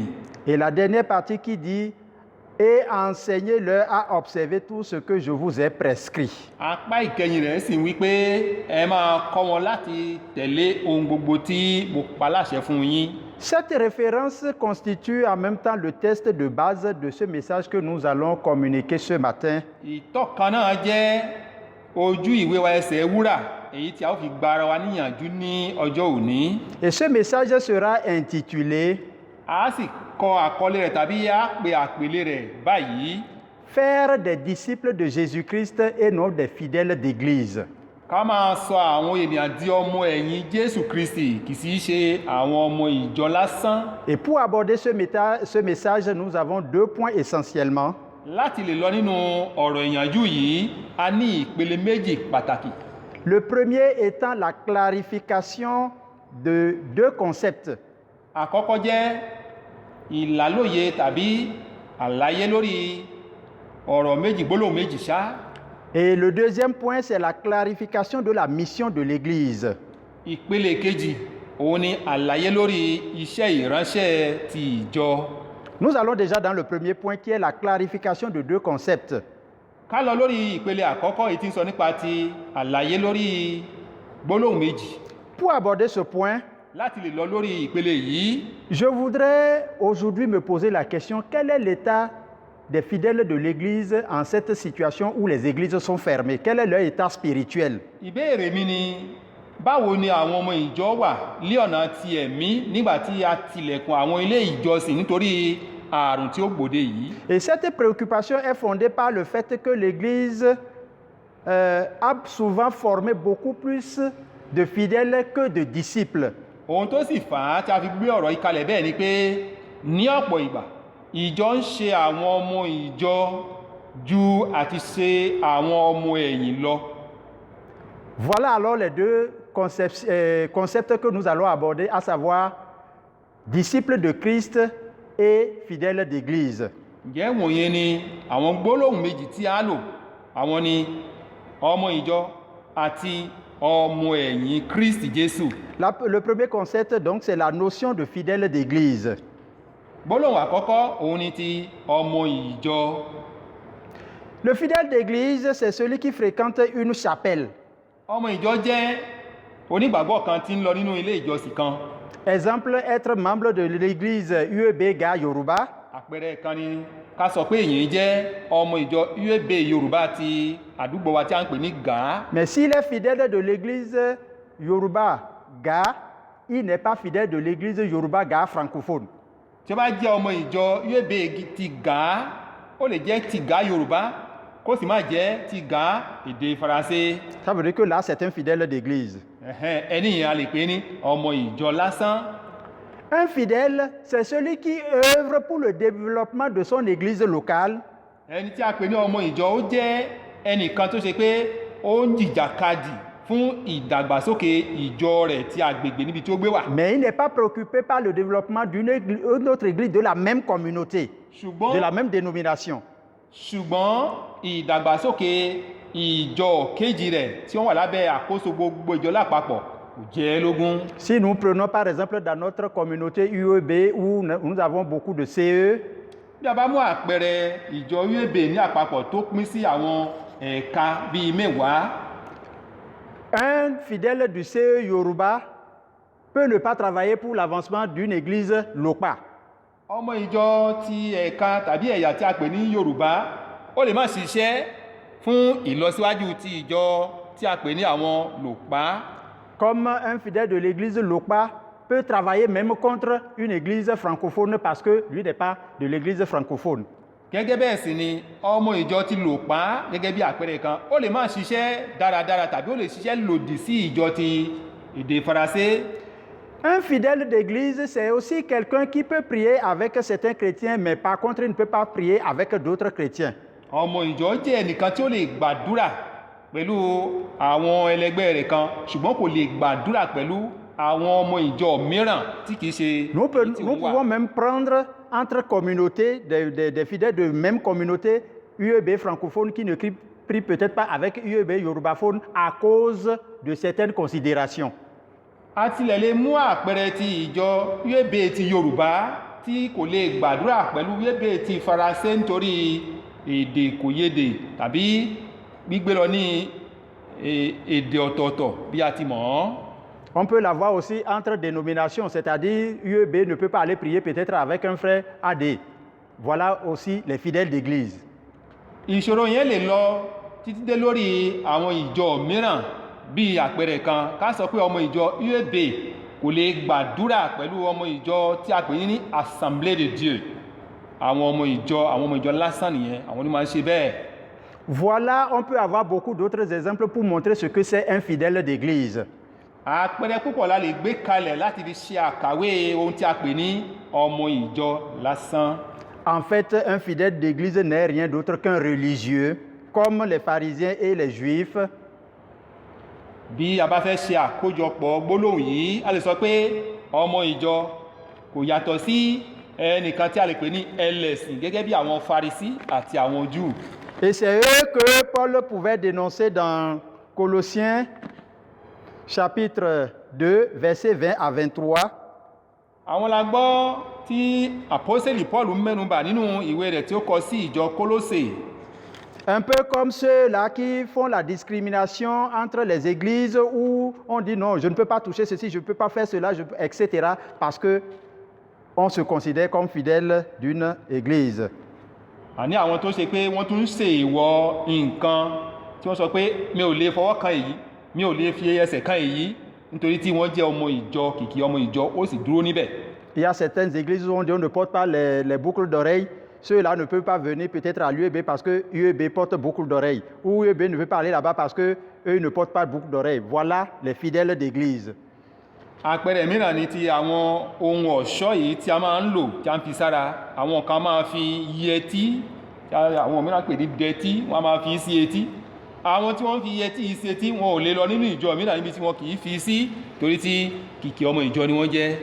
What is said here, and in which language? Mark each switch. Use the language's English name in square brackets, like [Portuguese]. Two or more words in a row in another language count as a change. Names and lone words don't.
[French] Et la dernière partie qui dit, et enseignez-leur à observer tout ce que je vous ai prescrit. [Yoruba] Apá ìkẹyìn rẹ̀ sì wípé ẹ máa kọ́ wọn láti tẹ̀lé ohun gbogbo tí mo pa láṣẹ fún yín. [French] Cette référence constitue en même temps le test de base de ce message que nous allons communiquer ce matin. [Yoruba] Ìtọ́ka náà jẹ́ ojú ìwé wa ẹsẹ̀ wúrà èyí tí a ó fi gba ara wa níyànjú ní ọjọ́ òní. [French] Et ce message sera intitulé [Yoruba] A sì kọ àkọlé rẹ̀ tàbí a pè àpèlé rẹ̀ báyìí. [French] Faire des disciples de Jésus-Christ et non des fidèles d'église. [Yoruba] Ká máa sọ àwọn ènìyàn di ọmọ ẹ̀yìn Jésù Kristi kì í ṣe àwọn ọmọ ìjọ lásán. [French] Et pour aborder ce message, nous avons deux points essentiellement. [Yoruba] Láti lè lọ nínú ọ̀rọ̀ ìyànjú yìí, a ní ìpele méjì pàtàkì. [French] Le premier étant la clarification de deux concepts. [Yoruba] Àkọ́kọ́ jẹ́ ìlàlóye tàbí àlàyé lórí ọ̀rọ̀ méjì gbólóhùn méjì ṣá. [French] Et le deuxième point, c'est la clarification de la mission de l'Église. [Yoruba] Ìpele kejì, òun ni àlàyé lórí iṣẹ́ ìránṣẹ́ ti ìjọ. [French] Nous allons déjà dans le premier point qui est la clarification de deux concepts. [Yoruba] Ká lọ lórí ìpele àkọ́kọ́ èyí tí ń sọ nípa ti àlàyé lórí gbólóhùn méjì. [French] Pour aborder ce point, [Yoruba] Láti lè lọ lórí ìpele yìí, [French] je voudrais aujourd'hui me poser la question, quel est l'état des fidèles de l'Église en cette situation où les églises sont fermées? Quel est leur état spirituel? [Yoruba] ìbéèrè mi ni báwo ni àwọn ọmọ ìjọ wà ní ọ̀nà ti ẹ̀mí nígbà tí a tilẹ̀kùn àwọn ilé ìjọsìn nítorí àrùn tí ó gbòde yìí. [French] Et cette préoccupation est fondée par le fait que l'Église a souvent formé beaucoup plus de fidèles que de disciples. [Yoruba] Ohun tó sì fà á tí a fi gbé ọ̀rọ̀ yìí kalẹ̀ bẹ́ẹ̀ ni pé ní ọ̀pọ̀ ìgbà ìjọ ń ṣe àwọn ọmọ ìjọ ju àti ṣe àwọn ọmọ ẹ̀yìn lọ. [French] Voilà alors les deux concepts que nous allons aborder, à savoir disciples de Christ et fidèles d'Église. [Yoruba] Ǹjẹ́ wọ̀nyẹn ni àwọn gbólóhùn méjì tí a lò, àwọn ni ọmọ ìjọ àti ọmọ ẹ̀yìn Kristi Jésù. [French] Le premier concept, donc, c'est la notion de fidèle d'église. [Yoruba] Gbólóhùn àkọ́kọ́ òun ni ti ọmọ ìjọ. [French] Le fidèle d'église, c'est celui qui fréquente une chapelle. [Yoruba] Ọmọ ìjọ jẹ́ onígbàgbọ́ kan tí ń lọ nínú ilé ìjọsìn kan. [French] Exemple, être membre de l'église UEB Ga Yoruba. [Yoruba] Àpẹẹrẹ kan ni ká sọ pé èyàn jẹ́ ọmọ ìjọ UEB Yorùbá ti àdúgbò wa tí a ń pè ní Ga. [French] Mais s'il est fidèle de l'église Yoruba Ga, il n'est pas fidèle de l'église Yoruba Ga francophone. [Yoruba] Tí ó bá jẹ́ ọmọ ìjọ UEB ti Ga, ó lè jẹ́ ti Ga Yorùbá, kó sì má jẹ́ ti Ga èdè Faransé. [French] Ça veut dire que là, c'est un fidèle d'église. [Yoruba] Ẹni yẹn a lè pè ní ọmọ ìjọ lásán. [French] Un fidèle, c'est celui qui œuvre pour le développement de son église locale. [Yoruba] Ẹni tí a pè ní ọmọ ìjọ ó jẹ́ ẹnìkan tó ṣe pé ó ń jìjàkadì fún ìdàgbàsókè ìjọ rẹ̀ tí agbègbè níbi tí ó gbé wà. [French] Mais il n'est pas préoccupé par le développement d'une autre église de la même communauté, de la même dénomination. [Yoruba] Ṣùgbọ́n ìdàgbàsókè ìjọ kejì rẹ̀ tí wọ́n wà lábẹ́ àkóso gbogbo ìjọ lápapọ̀ kò jẹ́ lógún. [French] Si nous prenons par exemple dans notre communauté UEB où nous avons beaucoup de CE, [Yoruba] bí a bá mú àpẹẹrẹ ìjọ UEB ní àpapọ̀ tó pín sí àwọn ẹ̀ka bíi mẹ́wàá. [French] Un fidèle du CE Yoruba peut ne pas travailler pour l'avancement d'une église locale. [Yoruba] Ọmọ ìjọ ti ẹ̀ka tàbí ẹ̀yà tí a pè ní Yorùbá ó lè má ṣiṣẹ́ fún ìlọsíwájú ti ìjọ tí a pè ní àwọn Lòpá. [French] Comme un fidèle de l'église Lòpá peut travailler même contre une église francophone parce que lui n'est pas de l'église francophone. [Yoruba] Gẹ́gẹ́ bẹ́ẹ̀ sì ni ọmọ ìjọ ti Lòpá gẹ́gẹ́ bí àpẹẹrẹ kan ó lè má ṣiṣẹ́ dáradára tàbí ó lè ṣiṣẹ́ lòdì sí ìjọ ti èdè Faransé. [French] Un fidèle d'église, c'est aussi quelqu'un qui peut prier avec certains chrétiens, mais par contre, il ne peut pas prier avec d'autres chrétiens. [Yoruba] Ọmọ ìjọ jẹ́ ẹnìkan tí ó lè gbàdúrà pẹ̀lú àwọn ẹlẹgbẹ́ rẹ̀ kan ṣùgbọ́n kò lè gbàdúrà pẹ̀lú àwọn ọmọ ìjọ mìíràn tí kìí ṣe. [French] Nous pouvons même prendre entre communautés, des fidèles de même communauté, UEB francophone qui ne prient peut-être pas avec UEB yorubaphone à cause de certaines considérations. [Yoruba] A tilẹ̀ lè mú àpẹẹrẹ ti ìjọ UEB ti Yorùbá tí kò lè gbàdúrà pẹ̀lú UEB ti Faransé nítorí èdè kòyédè tàbí gbígbé lọ ní èdè ọ̀tọ̀ọ̀tọ̀ bí a ti mọ̀ ọ́. [French] On peut l'avoir aussi entre dénominations, c'est-à-dire UEB ne peut pas aller prier peut-être avec un frère AD. Voilà aussi les fidèles d'église. [Yoruba] Ìṣòro yẹn lè lọ títí dé lórí àwọn ìjọ mìíràn bí àpẹẹrẹ kan ká sọ pé ọmọ ìjọ UEB kò lè gbàdúrà pẹ̀lú ọmọ ìjọ tí a pè ní Assemblée de Dieu. Àwọn ọmọ ìjọ lásán nìyẹn, àwọn ni máa ń ṣe bẹ́ẹ̀. [French] Voilà, on peut avoir beaucoup d'autres exemples pour montrer ce que c'est un fidèle d'église. [Yoruba] Àpẹẹrẹ púpọ̀ la lè gbé kalẹ̀ láti fi ṣe àkàwé ohun tí a pè ní ọmọ ìjọ lásán. [French] En fait, un fidèle d'église n'est rien d'autre qu'un religieux, comme les pharisiens et les juifs. [Yoruba] Bí a bá fẹ́ ṣe àkójọpọ̀ gbólóhùn yìí, a lè sọ pé ọmọ ìjọ kò yàtọ̀ sí ẹnìkan tí a lè pè ní ẹlẹ́sìn gẹ́gẹ́ bí àwọn Farisí àti àwọn Júù. [French] Et c'est eux que Paul pouvait dénoncer dans Colossiens chapitre 2, versets 20 à 23. [Yoruba] Àwọn la gbọ́ tí àpọ́sítélì Paul mẹ́nubà nínú ìwé rẹ̀ tí ó kọ sí ìjọ Kólósè. [French] Un peu comme ceux-là qui font la discrimination entre les églises où on dit non, je ne peux pas toucher ceci, je ne peux pas faire cela, etc. parce qu'on se considère comme fidèle d'une église. [Yoruba] Àní àwọn tó ṣe pé wọ́n tún ṣe ìwọ nǹkan tí wọ́n sọ pé mi ò lè fọwọ́ kan èyí, mi ò lè fi ẹsẹ̀ kan èyí nítorí tí wọ́n jẹ́ ọmọ ìjọ kìkì ọmọ ìjọ ó sì dúró níbẹ̀. [French] Il y a certaines églises où on dit on ne porte pas les boucles d'oreilles. Ceux-là ne peuvent pas venir peut-être à l'UEB parce que l'UEB porte boucles d'oreilles. Ou l'UEB ne veut pas aller là-bas parce qu'eux ne portent pas de boucles d'oreilles. Voilà les fidèles d'église. [Yoruba] Àpẹẹrẹ mìíràn ni ti àwọn ohun ọ̀ṣọ́ yìí tí a máa ń lò tí a ń fi sára. Àwọn kan máa fi yẹtí, àwọn mìíràn pè ní dẹtí, wọ́n máa fi sí etí. Àwọn tí wọ́n fi yẹtí sí etí wọn ò lè lọ nínú ìjọ mìíràn níbi tí wọn kì í fi sí torí tí kìkì ọmọ ìjọ ni wọ́n jẹ́.